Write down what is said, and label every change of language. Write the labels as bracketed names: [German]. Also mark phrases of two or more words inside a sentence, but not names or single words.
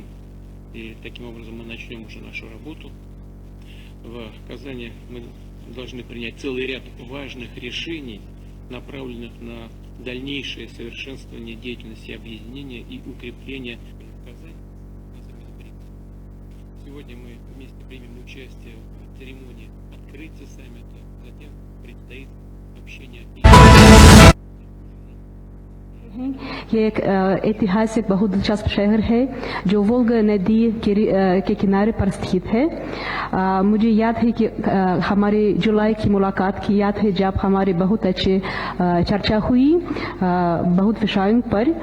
[Russian] И таким образом мы начнем уже нашу работу. В Казани мы должны принять целый ряд важных решений, направленных на дальнейшее совершенствование деятельности объединения и укрепление Казани на саммите BRICS. Сегодня мы вместе примем участие в церемонии открытия саммита. Затем предстоит общение. [Hindi] ये एक ऐतिहासिक बहुत दिलचस्प शहर है जो वोल्गा नदी के किनारे पर स्थित है। मुझे याद है कि हमारे जुलाई की मुलाकात की याद है जब हमारे बहुत अच्छे चर्चा हुई बहुत विषयों पर।